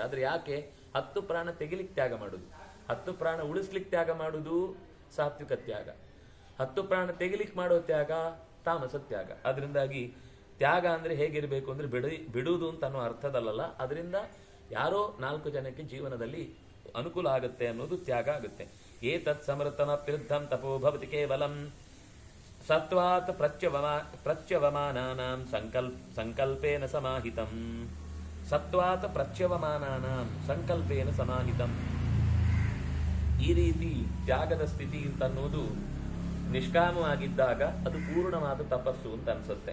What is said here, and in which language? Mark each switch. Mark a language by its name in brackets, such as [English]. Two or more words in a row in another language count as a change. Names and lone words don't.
[Kannada] ಆದ್ರೆ ಯಾಕೆ 10 ಪ್ರಾಣ ತೆಗಿಲಿಕ್ಕೆ ತ್ಯಾಗ ಮಾಡುದು, 10 ಪ್ರಾಣ ಉಳಿಸ್ಲಿಕ್ಕೆ ತ್ಯಾಗ ಮಾಡುದು ಸಾತ್ವಿಕ ತ್ಯಾಗ, 10 ಪ್ರಾಣ ತೆಗಿಲಿಕ್ಕೆ ಮಾಡೋ ತ್ಯಾಗ ತಾಮಸ ತ್ಯಾಗ. ಅದರಿಂದಾಗಿ ತ್ಯಾಗ ಅಂದ್ರೆ ಹೇಗಿರ್ಬೇಕು ಅಂದ್ರೆ ಬಿಡುವುದು ಅಂತ ಅನ್ನೋ ಅರ್ಥದಲ್ಲ, ಅದರಿಂದ ಯಾರೋ 4 ಜನಕ್ಕೆ ಜೀವನದಲ್ಲಿ ಅನುಕೂಲ ಆಗುತ್ತೆ ಅನ್ನೋದು ತ್ಯಾಗ ಆಗುತ್ತೆ. [Sanskrit] ಏತತ್ ಸಮೃತಮ ತೀರ್ಥಂ ತಪೋ ಭವತಿ ಕೇವಲಂ ಸತ್ವಾತ್ ಪ್ರತ್ಯವಮಾನಾನಾಂ ಸಂಕಲ್ಪೇನ ಸಮಾಹಿತಂ. ಸತ್ವಾತ್ ಪ್ರತ್ಯವಮಾನಾನಾಂ ಸಂಕಲ್ಪೇನ ಸಮಾಹಿತಂ. [Kannada] ಈ ರೀತಿ ತ್ಯಾಗದ ಸ್ಥಿತಿ ಅಂತ ಅನ್ನೋದು ನಿಷ್ಕಾಮವಾಗಿದ್ದಾಗ ಅದು ಪೂರ್ಣವಾದ ತಪಸ್ಸು ಅಂತ ಅನ್ಸುತ್ತೆ.